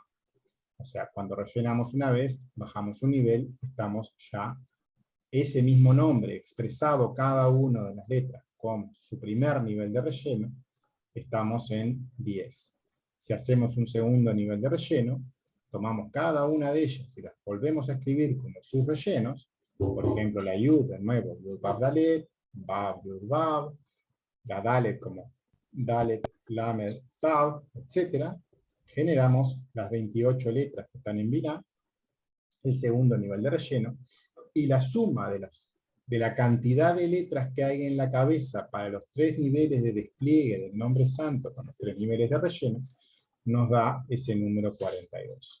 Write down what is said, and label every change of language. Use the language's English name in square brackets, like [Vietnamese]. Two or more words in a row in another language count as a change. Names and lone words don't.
[Spanish] O sea, cuando rellenamos una vez, bajamos un nivel, estamos ya ese mismo nombre expresado cada una de las letras con su primer nivel de relleno, estamos en 10. Si hacemos un segundo nivel de relleno, tomamos cada una de ellas y las volvemos a escribir como sus rellenos, por ejemplo la Yud, de nuevo, Yud Vav Dalet, Vav Yud Vav, la Dalet como Dalet Lamed Tav, etc. Generamos las 28 letras que están en Binah, el segundo nivel de relleno, y la suma de la cantidad de letras que hay en la cabeza para los 3 niveles de despliegue del nombre santo con los 3 niveles de relleno, nos da ese número 42.